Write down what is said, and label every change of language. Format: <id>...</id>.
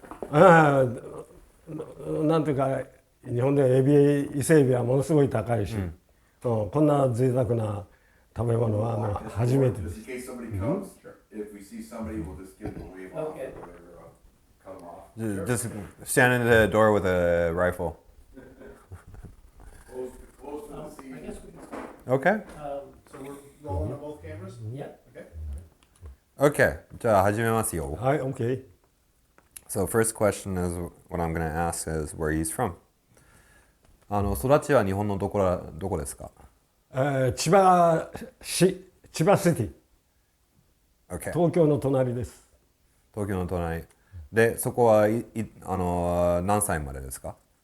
<ja>なんていうか日本で伊勢エビはものすごい高いし、こんな贅沢な食べ物は初めてです。</ja> <en>In case somebody comes, if we see somebody, we'll just give them a wave off Okay. or whatever, cut them off. Just stand in the door with a rifle. Close to the sea. I guess we can. Okay. So we're rolling on both cameras? Yeah. Okay.</en> <ja>Okay. じゃあ始めますよ。はい、OK。</ja> <en>So first question is what I'm going to ask is where he's from.</en> <ja>育ちは日本のどこですか？千葉シティ。</ja> <en>Okay.</en> <ja>東京の隣です。東京の隣。で、そこは何歳までですか</ja>